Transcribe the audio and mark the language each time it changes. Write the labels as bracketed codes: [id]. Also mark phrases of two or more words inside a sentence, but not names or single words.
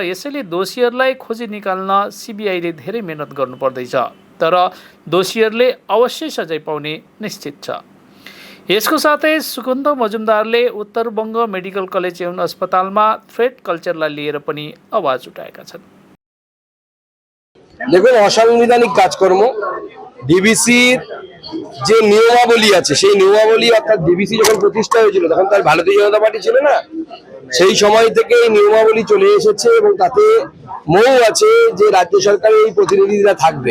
[ne] यसैले दोषीहरूलाई खोजी निकाल्न सीबीआईले धेरै मेहनत गर्नुपर्दैछ, तर दोषीहरूले अवश्य सजाय पाउने निश्चित छ। यसको साथै सुकन्त मजुमदारले उत्तर बङ्ग मेडिकल कलेज एवं अस्पतालमा [en] threat culture [ne] लिएर पनि आवाज उठाएका छन्। [bn] দেখুন, অসাংবিধানিক কাজকর্ম ডিবিসির যে নিয়মাবলী আছে সেই নিয়মাবলী, অর্থাৎ ডিবিসি যখন প্রতিষ্ঠা হয়েছিল তখন তার ভারতীয় জনতা পার্টি ছিল না, সেই সময় থেকে এই নিয়মাবলী চলে এসেছে এবং তাতে মৌ আছে যে রাজ্য সরকারের এই প্রতিনিধিরা থাকবে।